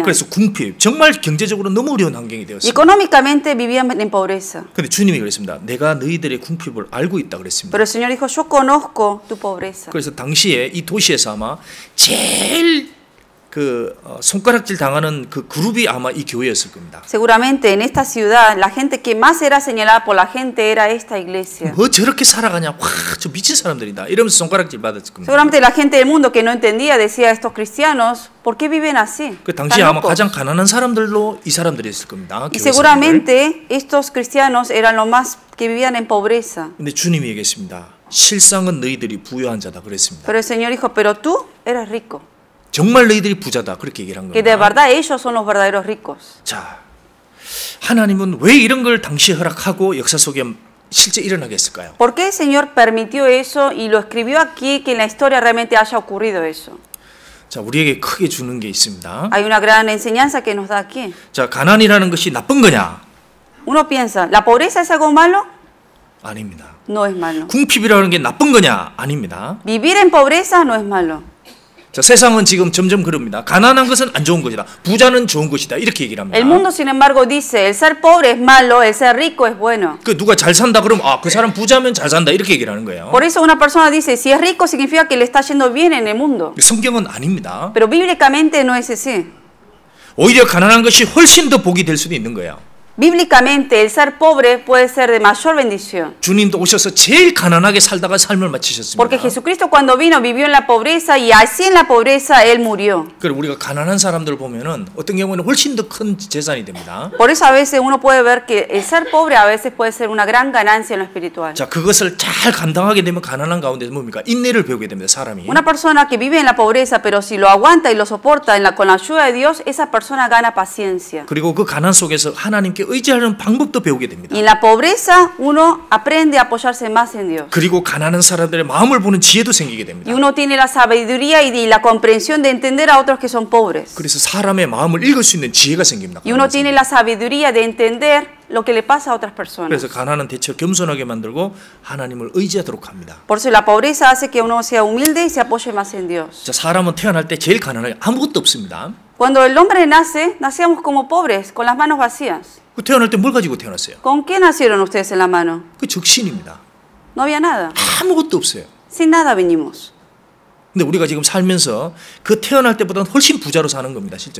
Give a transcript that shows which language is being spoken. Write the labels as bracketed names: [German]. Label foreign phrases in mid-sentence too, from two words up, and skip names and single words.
[Korean] 그래서 궁핍, 정말 경제적으로 너무 어려운 환경이 되었습니다. [Spanish] Económicamente vivían en pobreza. [Korean] 근데 주님이 그랬습니다. 내가 너희들의 궁핍을 알고 있다 그랬습니다. [Spanish] Pero el Señor dijo, yo conozco tu pobreza. [Korean] 그래서 당시에 이 도시에서 아마 제일 손가락질 당하는 그 그룹이 아마 이 교회였을 겁니다. [Spanish] Seguramente en esta ciudad la gente que más era señalada por la gente era esta iglesia. [Korean] 뭐 저렇게 살아가냐? 와, 저 미친 사람들이다. 이러면서 손가락질 받았을 겁니다. [Spanish] Seguramente la gente del mundo que no entendía decía a estos cristianos, ¿por qué viven así? [Korean] 그 당시에 아마 가장 가난한 사람들로 이 사람들이었을 겁니다. [Spanish] Y seguramente estos cristianos eran los más que vivían en pobreza. [Korean] 근데 주님이 얘기했습니다. 실상은 너희들이 부유한 자다 그랬습니다. [Spanish] Pero el Señor dijo, pero tú eres rico. [Korean] 정말 너희들이 부자다 그렇게 얘기를 한 [Spanish] Que de [Korean] 겁니다. [Spanish] verdad ellos son los verdaderos ricos. [Korean] 자, 하나님은 왜 이런 걸 당시에 허락하고 역사 속에 실제 일어나게 했을까요? [Spanish] ¿Por qué el Señor permitió eso y lo escribió aquí que en la historia realmente haya ocurrido eso? [Korean] 자, 우리에게 크게 주는 게 있습니다. [Spanish] Hay una gran enseñanza que nos da aquí. [Korean] 자, 가난이라는 것이 나쁜 거냐? [Spanish] Uno piensa, ¿la pobreza es algo malo? [Korean] 아닙니다. [Spanish] No es malo. [Korean] 궁핍이라는 게 나쁜 거냐? 아닙니다. [Spanish] Vivir en pobreza no es malo. [Korean] 자, 세상은 지금 점점 그럽니다. 가난한 것은 안 좋은 것이다. 부자는 좋은 것이다. 이렇게 얘기를 합니다. [Spanish] El mundo, sin embargo, dice, el ser pobre es malo, el ser rico es bueno. [Korean] 그 누가 잘 산다 그러면 아, 그 사람 부자면 잘 산다 이렇게 얘기를 하는 거예요. [Spanish] Por eso una persona dice, si es rico significa que le está yendo bien en el mundo. [Korean] 성경은 아닙니다. [Spanish] Pero bíblicamente no es así. [Korean] 오히려 가난한 것이 훨씬 더 복이 될 수도 있는 거예요. [Spanish] Bíblicamente, el ser pobre puede ser de mayor bendición. [Korean] 주님도 오셔서 제일 가난하게 살다가 삶을 마치셨습니다. [Spanish] Porque Jesucristo cuando vino vivió en la pobreza y así en la pobreza Él murió. [Korean] 그리고 우리가 가난한 사람들 보면은 어떤 경우에는 훨씬 더 큰 재산이 됩니다. [Spanish] Por eso a veces uno puede ver que el ser pobre a veces puede ser una gran ganancia en lo espiritual. [Korean] 자, 그것을 잘 감당하게 되면 가난한 가운데서 뭡니까? 인내를 배우게 됩니다, 사람이. [Spanish] Una persona que vive en la pobreza, pero si lo aguanta y lo soporta con la ayuda de Dios, esa persona gana paciencia. [Korean] 그리고 그 가난 속에서 하나님께 의지하는 방법도 배우게 됩니다. [Spanish] Y en la pobreza uno aprende a apoyarse más en Dios. [Korean] 그리고 가난한 사람들의 마음을 보는 지혜도 생기게 됩니다. [Spanish] Y uno tiene la sabiduría y la comprensión de entender a otros que son pobres. [Korean] 그래서 사람의 마음을 읽을 수 있는 지혜가 생깁니다. [Spanish] Y uno tiene la sabiduría de entender lo que le pasa a otras personas. [Korean] 그래서 가난은 대체 겸손하게 만들고 하나님을 의지하도록 합니다. [Spanish] Por eso la pobreza hace que uno sea humilde y se apoye más en Dios. [Korean] 자, 사람은 태어날 때 제일 가난하게 아무것도 없습니다. [Spanish] Cuando el hombre nace, nacíamos como pobres, con las manos vacías. [Korean] 그 태어날 때 뭘 가지고 태어났어요? [Spanish] ¿Con qué nacieron ustedes en la mano? [Korean] 그 적신입니다. [Spanish] No había nada. [Korean] 아무것도 없어요. [Spanish] Sin nada vinimos. [Korean] 근데 우리가 지금 살면서 그 태어날 때보다는 훨씬 부자로 사는 겁니다, 실제로.